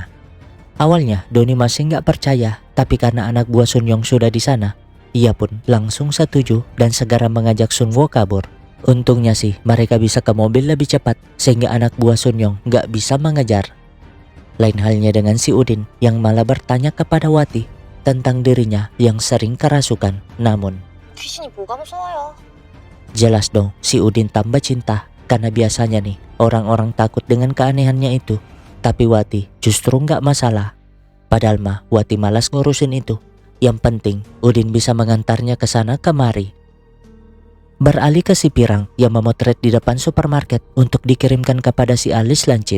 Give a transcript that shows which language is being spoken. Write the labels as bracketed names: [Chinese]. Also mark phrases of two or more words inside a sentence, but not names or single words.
[Indonesian] Awalnya Doni masih nggak percaya, tapi karena anak buah Sun Yong sudah di sana, ia pun langsung setuju dan segera mengajak Sun Wo kabur. Untungnya sih mereka bisa ke mobil lebih cepat sehingga anak buah Sun Yong nggak bisa mengejar. Lain halnya dengan si Udin yang malah bertanya kepada Wati tentang dirinya yang sering kerasukan. Namun [Korean] 귀신이 뭐가 무서워요? [Indonesian] jelas dong si Udin tambah cinta karena biasanya nih orang-orang takut dengan keanehannya itu. Tapi Wati justru nggak masalah. Padahal mah Wati malas ngurusin itu. Yang penting Udin bisa mengantarnya ke sana kemari. Beralih ke si pirang yang memotret di depan supermarket untuk dikirimkan kepada si Alis Lancip.